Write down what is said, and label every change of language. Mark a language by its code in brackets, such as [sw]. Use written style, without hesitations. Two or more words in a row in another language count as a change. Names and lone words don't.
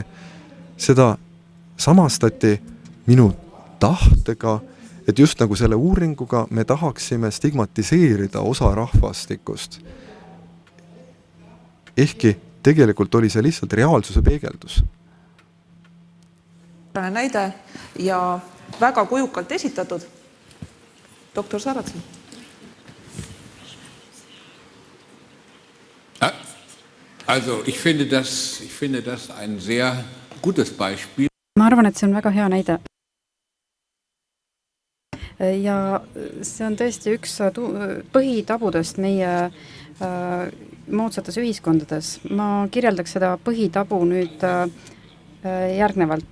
[et] Seda samastati minu tahtega, et just nagu selle uuringuga me tahaksime stigmatiseerida osa rahvastikust. Ehkki tegelikult oli see lihtsalt reaalsuse peegeldus. Näide ja väga kujukalt esitatud. Doktor Sarratsen. [de] Also, ich finde das ein sehr gutes Beispiel. [et] Ma arvan, et see on väga hea näide. Ja see on tõesti üks põhitabudest meie moodsates ühiskondades. Ma kirjeldaks seda põhitabu nüüd järgnevalt.